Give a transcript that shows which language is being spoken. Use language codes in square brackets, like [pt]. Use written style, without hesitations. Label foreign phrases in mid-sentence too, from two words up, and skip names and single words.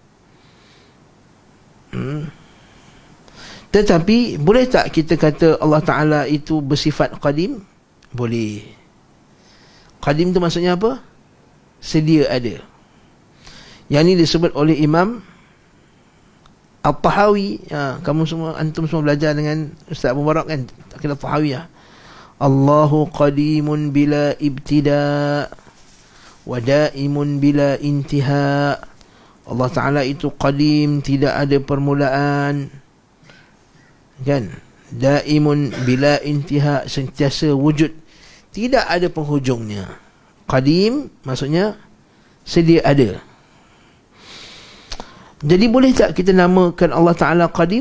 [ms] Tetapi boleh tak kita kata Allah Ta'ala itu bersifat Qadim? Boleh. Qadim itu maksudnya apa? Sedia ada. Yang ini disebut oleh Imam At-Tahawi. Kamu semua, antum semua belajar dengan Ustaz Abu Barak kan, Aqidah At-Tahawiyah. [ar] الله قديم بلا ابتداء ودائم بلا انتهاء. [ms] Allah Ta'ala itu qadim, tidak ada permulaan, kan? [ar] دائم بلا انتهاء, [ms] sentiasa wujud, tidak ada penghujungnya. Qadim maksudnya sedia ada. Jadi boleh tak kita namakan Allah Ta'ala Qadim?